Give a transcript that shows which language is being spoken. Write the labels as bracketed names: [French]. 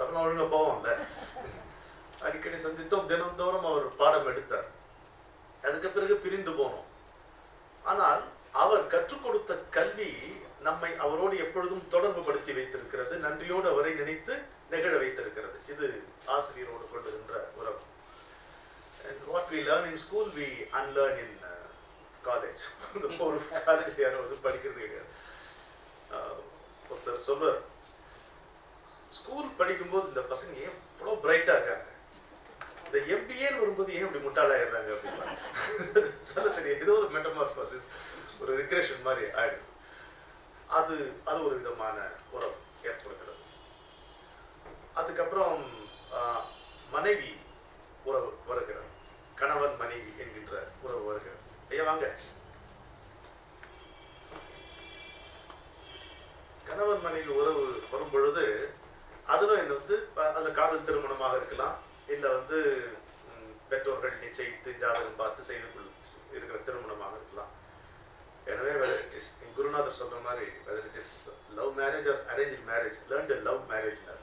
[Tamil] அப்ப ஒழுங்கா போவோம்ல, அடிக்கடி சந்தித்தோம். தினந்தோறும் அவர் பாடம் எடுத்தார். அதுக்கு பிறகு பிரிந்து போனோம். ஆனால் அவர் கற்றுக் கொடுத்த கல்வி நம்மை அவரோடு எப்பொழுதும் தொடர்பு படுத்தி வைத்திருக்கிறது. நன்றியோடு அவரை நினைத்து நெகிழ வைத்திருக்கிறது. இது ஆசிரியரோடு கொள்ளுகின்ற உறவு. [English] And what we learn in school, we unlearn in college. [Tamil] ஒரு காலேஜ் யாரும் படிக்கிறது கிடையாது. ஒருத்தர் சொல்வார், ஸ்கூல் படிக்கும்போது இந்த பசங்க ஏன் இவ்வளோ பிரைட்டா இருக்காங்க, இந்த எம்பிஏன்னு வரும்போது ஏன் இப்படி முட்டாளாயிடுறாங்க அப்படின்னு சொல்ல தெரியும். ஏதோ ஒரு மெட்டமார்போசிஸ், ஒரு ரிக்ரெஷன் மாதிரி ஆயிடுது. அது ஒரு விதமான உறவு ஏற்படுகிறது. அதுக்கப்புறம் மனைவி உறவு வருகிறது. கணவன் மனைவி என்கின்ற உறவு வருகிறது. ஐயா வாங்க. கணவன் மனைவி உறவு வரும் பொழுது அதுல அதுல காதல் திருமணமாக இருக்கலாம், இல்ல பெற்றோர்கள் நிச்சயித்து ஜாதகம் பார்த்து செய்து இருக்கிற திருமணமாக இருக்கலாம். எனவே குருநாதர் சொல்ற மாதிரி [English] whether it is love marriage or arranged marriage, learn to love marriage.